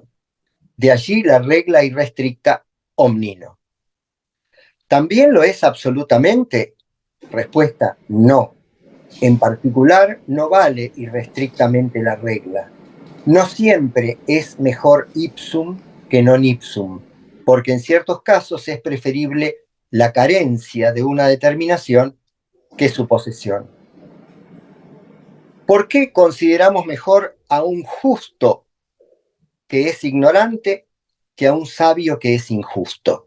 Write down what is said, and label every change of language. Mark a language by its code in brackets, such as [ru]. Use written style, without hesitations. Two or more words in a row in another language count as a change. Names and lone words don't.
[es] De allí la regla irrestricta omnino. ¿También lo es absolutamente? Respuesta, no. En particular, no vale irrestrictamente la regla. No siempre es mejor ipsum que [la] non ipsum, [es] porque en ciertos casos es preferible la carencia de una determinación que su posesión. ¿Por qué consideramos mejor a un justo que es ignorante que a un sabio que es injusto?